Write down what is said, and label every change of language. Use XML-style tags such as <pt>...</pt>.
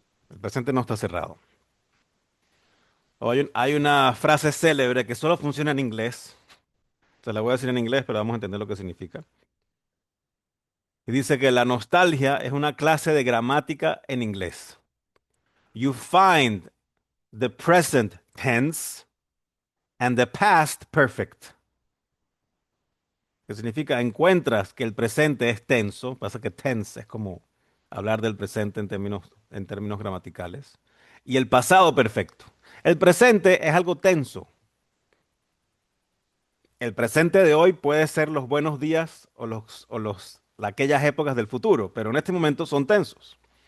<es>El presente no está cerrado. Hay una frase célebre que solo funciona en inglés. Se la voy a decir en inglés, pero vamos a entender lo que significa. Y dice que la nostalgia es una clase de gramática en inglés.</es> <en>You find the present tense and the past perfect.</en> <es>Que significa encuentras que el presente es tenso, pasa que tense es como hablar del presente en términos gramaticales, y el pasado perfecto. El presente es algo tenso. El presente de hoy puede ser los buenos días aquellas épocas del futuro, pero en este momento son tensos.</es>